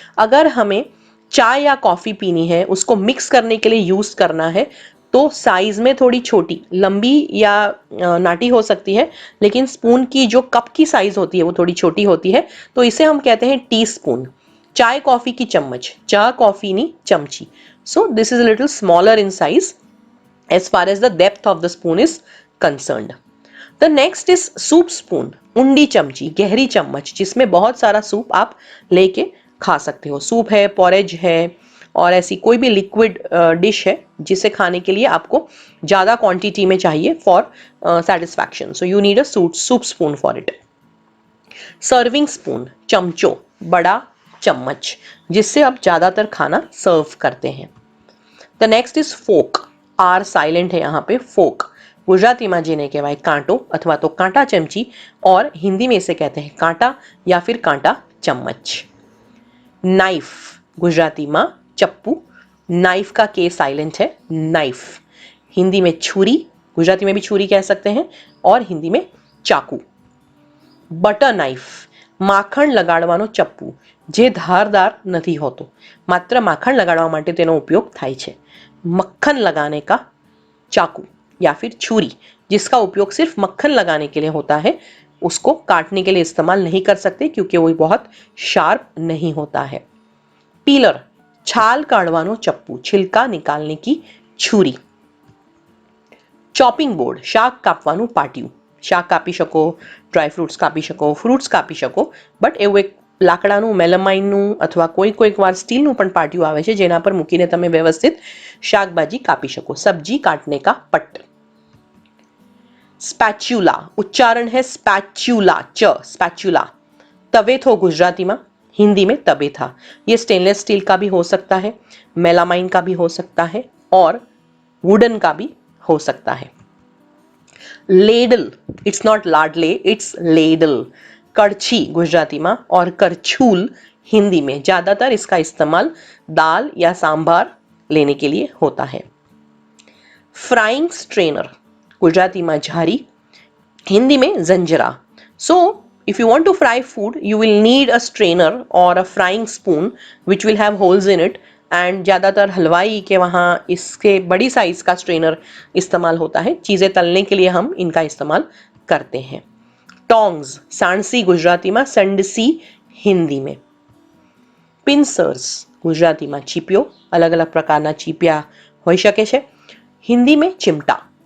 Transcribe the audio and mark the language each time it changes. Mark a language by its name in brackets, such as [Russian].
[Hindi] अगर हमें चाय या कॉफी पीनी है, उसको मिक्स करने के लिए यूज करना है, तो साइज में थोड़ी छोटी, लंबी या नाटी हो सकती है, लेकिन स्पून की जो कप की साइज होती है वो थोड़ी छोटी होती है, तो इसे हम कहते हैं टी स्पून। चाय कॉफी की चम्मच, [Gujarati] चाय coffee knee चमची। [English] So this is a little smaller in size as far as the depth of the spoon is concerned. The next is soup spoon, [Gujarati] उंडी चमची, [Hindi] गहरी चम्मच, जिसमें बहुत सारा सूप आप लेके खा सकते हो। सूप है, पॉरेज है और ऐसी कोई भी लिक्विड डिश है जिसे खाने के लिए आपको ज्यादा क्वांटिटी में चाहिए [English] For satisfaction, so you need a soup spoon for it. [Hindi] Serving spoon, चमचो, बड़ा चम्मच, जिससे आप ज्यादातर खाना सर्व करते हैं। [English] the next is fork, R silent [Hindi] है यहाँ पे, [English] Folk. [Gujarati] गुजराती में जेने कहेवाय कांटो अथवा तो कांटा चमची [Hindi] और हिंदी में इसे कहते हैं कांटा या फिर कांटा चम्मच। नाइफ, गुजराती में चप्पू, नाइफ का के साइलेंट है, नाइफ। हिंदी में छुरी, गुजराती में भी छुरी कह सकते हैं और हिंदी में चाकू। [Gujarati] બટર નાઇફ, માખણ લગાડવાનો ચપ્પુ, જે ધારદાર નથી હોતો, માત્ર માખણ લગાડવા માટે તેનો ઉપયોગ થાય છે। [Hindi] मक्खन लगाने का चाकू या फिर छुरी, जिसका उपयोग सिर्फ मक्खन लगाने के लिए होता है, उसको काटने के लिए इस्तेमाल नहीं कर सकते क्योंकि वो बहुत शार्प नहीं होता है। पीलर, [Gujarati] छाल काढ़वानो चप्पू, [Hindi] छिलका निकालने की छुरी। [Gujarati] ચોપિંગ બોર્ડ, શાક કાપવાનું પાટિયું, શાક કાપી શકો, ડ્રાય ફ્રૂટ્સ કાપી શકો, ફ્રૂટ્સ કાપી શકો, બટ એવું એક લાકડાનું, મેલામાઇનનું અથવા કોઈક વાર સ્ટીલનું પણ પાટિયું આવે છે જેના પર મૂકીને તમે વ્યવસ્થિત શાકભાજી કાપી શકો। [Hindi] સબ્જી કાટને કા પટ્ટ। स्पैच्यूला, उच्चारण है स्पैच्यूला, च स्पैच्यूला। तवेथो गुजराती में, हिंदी में तबेथा। ये स्टेनलेस स्टील का भी हो सकता है, मेलामाइन का भी हो सकता है और वुडन का भी हो सकता है। लेडल, [English] It's not ladle, it's ladle. [Hindi] कड़छी गुजराती में और करछूल हिंदी में। ज्यादातर इसका इस्तेमाल दाल या सांभर लेने के लिए होता है। फ्राइंग स्ट्रेनर, गुजराती में झारी, हिंदी में जंजरा। [English] so if you want to fry food you will need a strainer or a frying spoon which will have holes in it, [Hindi] and ज़्यादातर हलवाई के वहाँ इसके बड़ी साइज का स्ट्रेनर इस्तेमाल होता है। चीज़ें तलने के लिए हम इनका इस्तेमाल करते हैं। टोंग्स, सांडसी गुजराती में, संडसी हिंदी में। पिंसर्स, गुजराती में चीपियो, [Gujarati] अलग अलग प्रकारना चीपिया होई शके छे, [Hindi] हिंदी में चिमटा।